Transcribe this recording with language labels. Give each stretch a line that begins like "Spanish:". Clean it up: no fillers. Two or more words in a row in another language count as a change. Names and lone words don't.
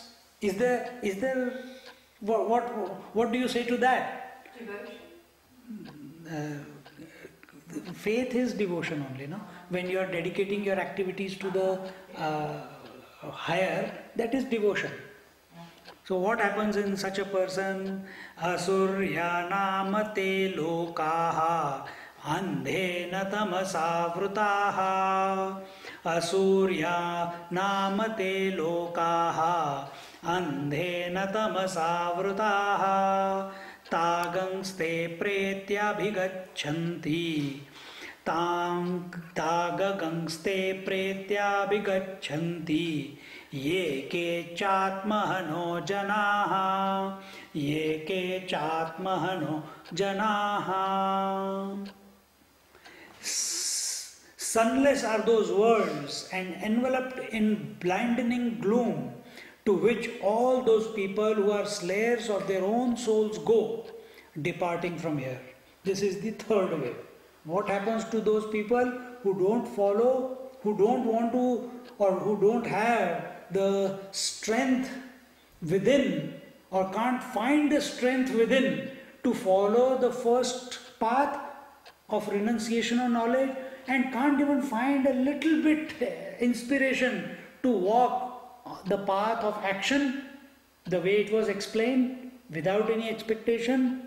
English: Is there what do you say to that? Devotion. Faith is devotion only, no? When you are dedicating your activities to the higher, that is devotion. So what happens in such a person?
Sanskrit: असुर्या नामते लोकाः अन्धेन तमसा वृताः. असुर्या नामते लोकाः अन्धेन तमसा वृताः. तांस्ते प्रेत्याभिगच्छन्ति. तांस्ते प्रेत्याभिगच्छन्ति. ये के चात्महनो जनाः. ये के चात्महनो जनाः.
English: Sunless are those worlds and enveloped in blinding gloom, to which all those people who are slayers of their own souls go, departing from here. This is the third wave. What happens to those people who don't follow, who don't want to, or who don't have the strength within, or can't find the strength within to follow the first path of renunciation or knowledge, and can't even find a little bit inspiration to walk the path of action the way it was explained without any expectation?